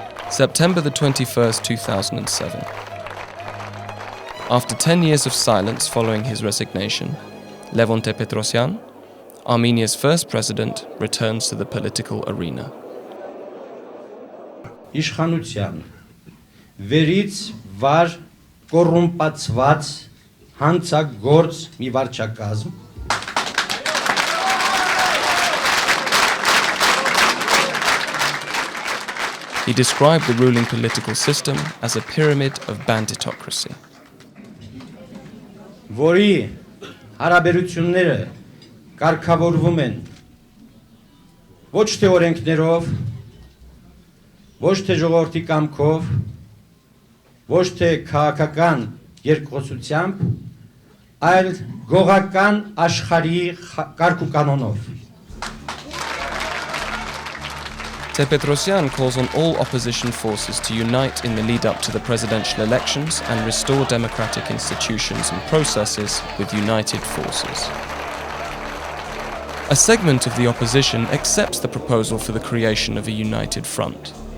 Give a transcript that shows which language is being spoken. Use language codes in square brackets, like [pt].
[en] September the 21st, 2007. After 10 years of silence following his resignation, Levon Ter-Petrosyan, Armenia's first president, returns to the political arena. [hy] Իշխանության վերից վար կոռումպացված հանցագործ մի վարչակազմ [en] He described the ruling political system as a pyramid of banditocracy. [hy] որի հարաբերությունները կարգավորվում են ոչ թե օրենքներով ոչ թե ժողովրդի կամքով, ոչ թե քաղաքական երկխոսությամբ, այլ գողական աշխարհի կարգ ու կանոնով. [en] Ter-Petrosyan calls on all opposition forces to unite in the lead-up to the presidential elections and restore democratic institutions and processes with united forces. A segment of the opposition accepts the proposal for the creation of a united front.